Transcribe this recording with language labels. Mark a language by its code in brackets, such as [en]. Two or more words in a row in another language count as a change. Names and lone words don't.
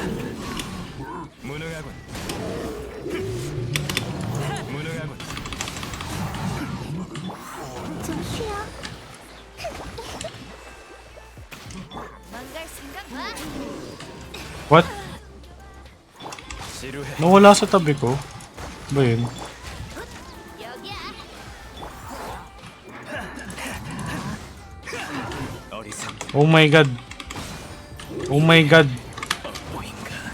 [ko] 무능하군. 무능하군. 좀 쉬어. 망갈 생각 마. [en] what? [ko] 지루해. [tl] Nawala sa tabi ko. Ba yun? [ko] 여기야. 어리석 [en] Oh my god. Oh my god. [ko] 보인가?